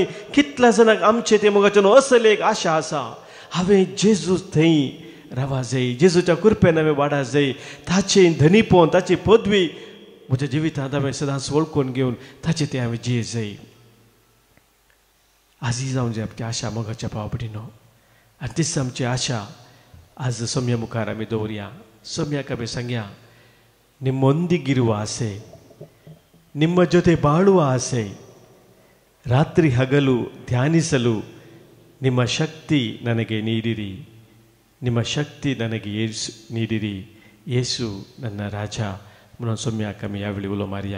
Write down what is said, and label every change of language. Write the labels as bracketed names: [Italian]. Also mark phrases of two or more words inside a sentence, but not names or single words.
[Konkani] कितल्या जाणांक आमचे ते मोगाचे न्हू असल एक आशा आसा, हांवें जेजू थंय रावा जाय, जेजूच्या कृपेन हांवें वाडा जाय, ताचें धनीपण ताची पदवी म्हज्या जिवितांत हांवें सदांच वळखून घेवन ताचें तें हांवें जिये जाय. आजी जावन जे आमची आशा मोगाच्या भाव भयणीनो, आनी तीच आमची आशा आज सौम्या मुखार आमी दवरया. सौम्याक आमी सांगया, [Kannada] ನಿಮ್ಮೊಂದಿಗಿರುವ ಆಸೆ, ನಿಮ್ಮ ಜೊತೆ ಬಾಳುವ ಆಸೆ, ರಾತ್ರಿ ಹಗಲು ಧ್ಯಾನಿಸಲು ನಿಮ್ಮ ಶಕ್ತಿ ನನಗೆ ನೀಡಿರಿ, ನಿಮ್ಮ ಶಕ್ತಿ ನನಗೆ ನೀಡಿರಿ, येसू ನನ್ನ राजा [Konkani] म्हणून सौम्याक आमी ह्या वेळी उलो मारया.